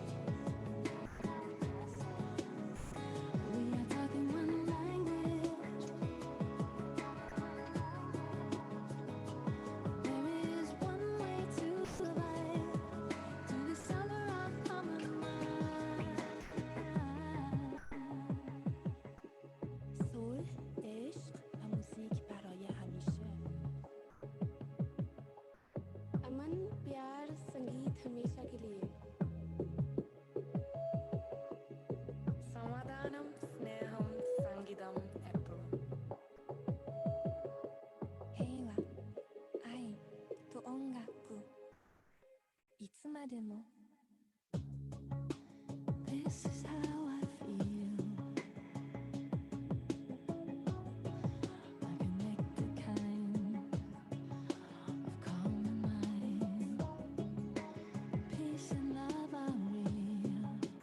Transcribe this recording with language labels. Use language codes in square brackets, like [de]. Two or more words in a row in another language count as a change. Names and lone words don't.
[en] We are talking one language. There is one way to survive, to discover our common mind. Soul, [fa] عشق و موزیک برای همیشه. [hi] अमन प्यार संगीत हमेशा के लिए. [te] సమాధానం స్నేహం సంగీతం ఎప్పుడు. [ja] 平和愛と音楽いつまでも. [en] This is how I feel. I connect the kind of calm in mind. Peace and love are real.